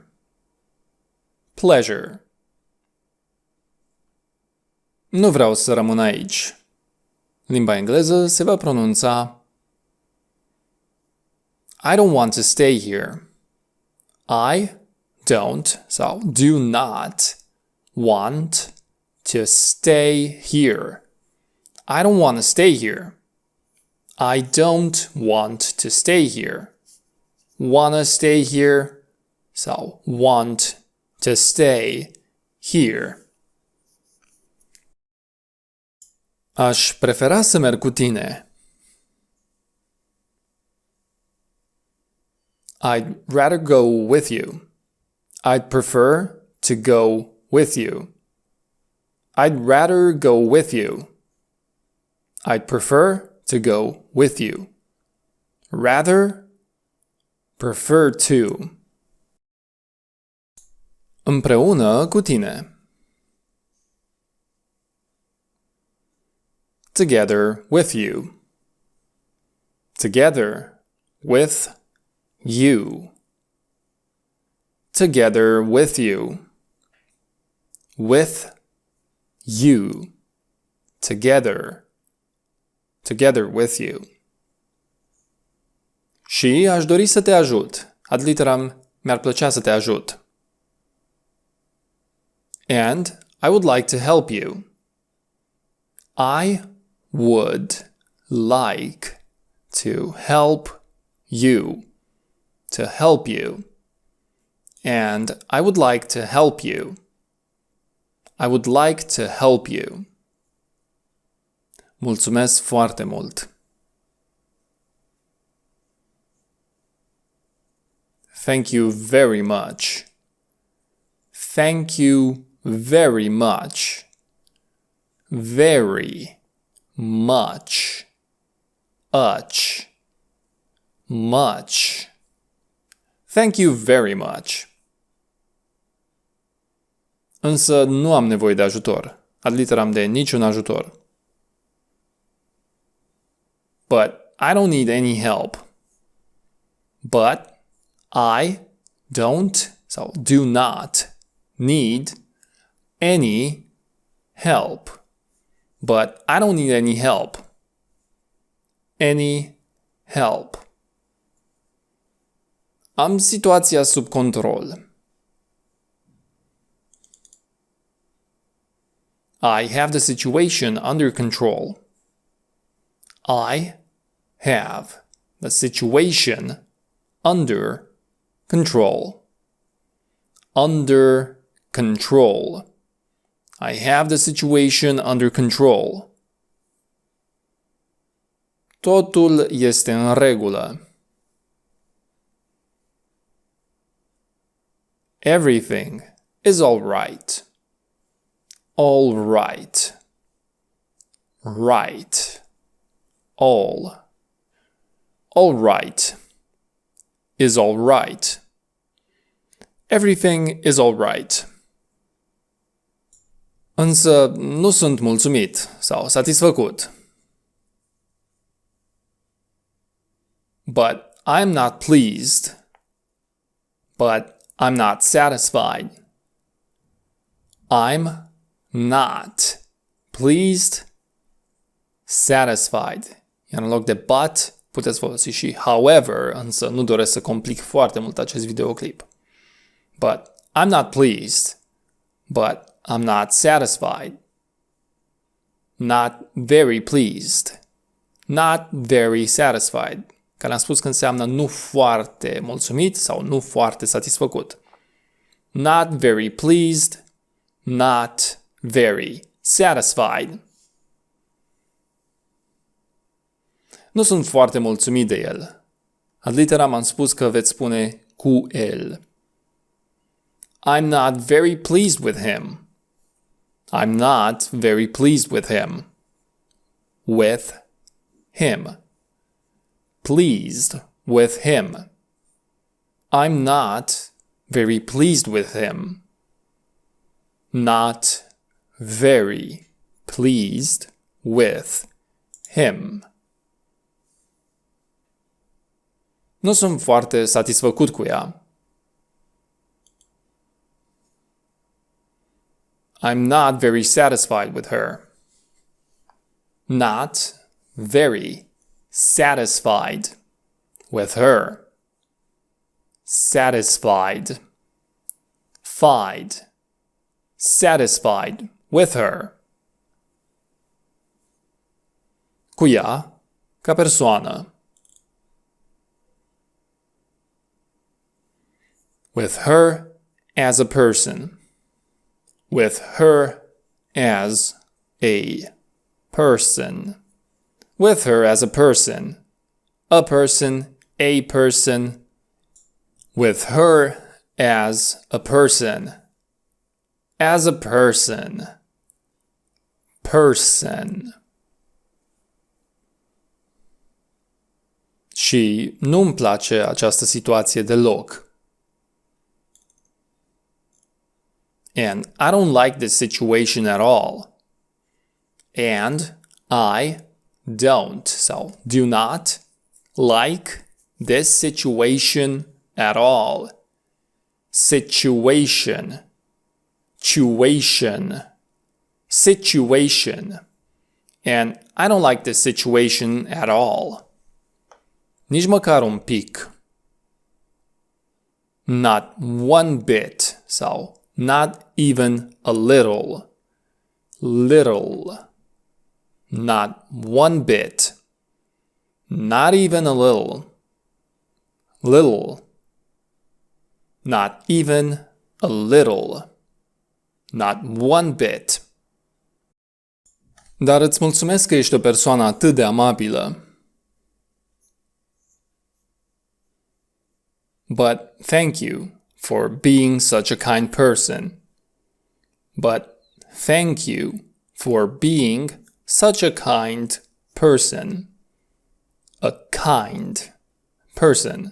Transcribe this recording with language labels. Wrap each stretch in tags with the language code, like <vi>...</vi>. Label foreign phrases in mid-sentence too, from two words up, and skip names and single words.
<en>Pleasure.</en> <ro>Nu vreau să rămân aici. Limba engleză se va pronunța</ro> <en>I don't want to stay here. I don't, so do not, want to stay here. I don't want to stay here. I don't want to stay here. Wanna stay here, so want to stay here.</en> <ro>Aș prefera să merg cu tine.</ro> <en>I'd rather go with you. I'd prefer to go with you. I'd rather go with you. I'd prefer to go with you. Rather, prefer to.</en> <ro>Împreună cu tine.</ro> <en>Together with you. Together with you. together with you. With you. Together. Together with you.</en> <ro>Și aș dori să te ajut.</ro> <la>Ad literam,</la> <ro>mi-ar plăcea să te ajut.</ro> <en>And I would like to help you. I would like to help you. To help you. And I would like to help you. I would like to help you.</en> <ro>Mulțumesc foarte mult.</ro> <en>Thank you very much. Thank you very much. Very much. Much. Thank you very much.</en> <ro>Însă nu am nevoie de ajutor.</ro> <la>Ad literam</la> <ro>de niciun ajutor.</ro> <en>But I don't need any help. But I don't, so do not, need any help. But I don't need any help. Any help.</en> <ro>Am situația sub control.</ro> <en>I have the situation under control. I have the situation under control. Under control. I have the situation under control.</en> <ro>Totul este în regulă.</ro> <en>Everything is all right. All right. Right. All. All right. Is all right. Everything is all right.</en> <ro>Însă nu sunt mulțumit sau satisfăcut.</ro> <en>But I'm not pleased. But I'm not satisfied. I'm not pleased, satisfied.</en> <ro>Iar în loc de but, puteți folosi și however, însă nu doresc să complic foarte mult acest videoclip.</ro> <en>But I'm not pleased, but I'm not satisfied. Not very pleased. Not very satisfied.</en> <ro>Care am spus că înseamnă nu foarte mulțumit sau nu foarte satisfăcut.</ro> <en>Not very pleased, not very satisfied.</en> <ro>Nu sunt foarte mulțumit de el.</ro> <la>Ad literam</la> <ro>am spus că veți spune cu el.</ro> <en>I'm not very pleased with him. I'm not very pleased with him. With him. Pleased with him. I'm not very pleased with him. Not very pleased with him.</en> <ro>Nu sunt foarte satisfăcut cu ea.</ro> <en>I'm not very satisfied with her. Not very satisfied with her. Satisfied. Fied. Satisfied with her.</en> <ro>Cu ea, ca persoană.</ro> <en>With her as a person. With her as a person. With her as a person. A person, a person. With her as a person. As a person. Person.</en> <ro>Și nu-mi place această situație deloc.</ro> <en>And I don't like this situation at all. And I don't, so do not like this situation at all. situation, tuition, situation. And I don't like this situation at all.</en> <ro>Nici măcar un pic.</ro> <en>Not one bit sau not even a little. Little. Not one bit. Not even a little. Little. Not even a little. Not one bit.</en> <ro>Dar îți mulțumesc că ești o persoană atât de amabilă.</ro> <en>But thank you for being such a kind person. But thank you for being such a kind person. A kind person.</en>